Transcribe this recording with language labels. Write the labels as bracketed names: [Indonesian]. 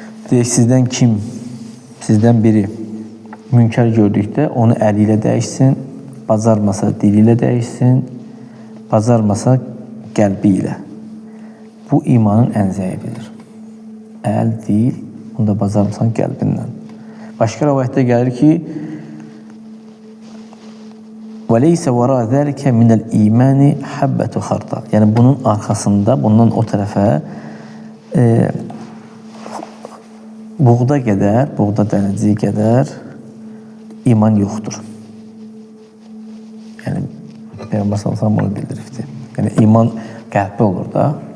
[Azerbaijani] Deyək, sizdən kim, sizdən biri münkər gördükdə onu əli ilə dəyişsin, bacarmasa dili ilə dəyişsin, bacarmasa qəlbi ilə. Bu, imanın ən zəifidir. Əl, dil, bunda bacarmısan qəlbindən. Başqa rəvayətdə gəlir ki, [Arabic] وَلَيْسَ وَرَا ذَلِكَ مِنَ الْإِيمَانِ حَبَّةُ خَرْدَلٍ. [Azerbaijani] Yəni, bunun arxasında, bundan o tərəfə buğda qədər, buğda dənəciyi qədər iman yoxdur. Yəni, Peyğəmbər s.ə.v bunu bildiribdir. Yəni, iman qəlbi olur da.